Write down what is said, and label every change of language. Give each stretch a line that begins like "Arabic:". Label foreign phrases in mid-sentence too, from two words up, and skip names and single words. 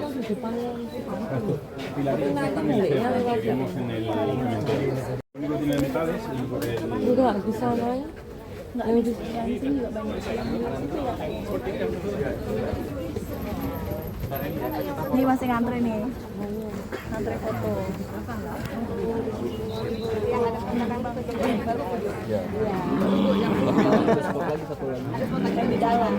Spanish: pilares que están en el cerro, que vemos en el monumento. Lo único que tiene de metal es el
Indonesian: Enggak, di sana ya. Yang di sini juga banyak. Ini masih ngantri nih. Ngantri foto. Yang di dalam.